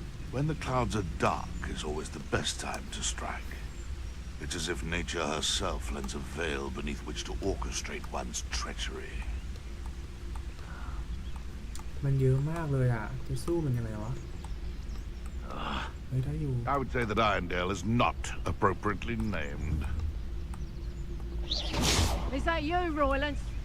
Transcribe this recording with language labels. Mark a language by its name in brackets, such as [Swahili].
[English] When the clouds are dark is always the best time to strike. It's as if nature herself lends a veil beneath which to orchestrate one's treachery. [Thai] มันเยอะมากเลยอ่ะ จะสู้มันยังไงวะ เฮ้ยได้อยู่ [English] I would say that Irondale is not appropriately named. Is that you, Roylance?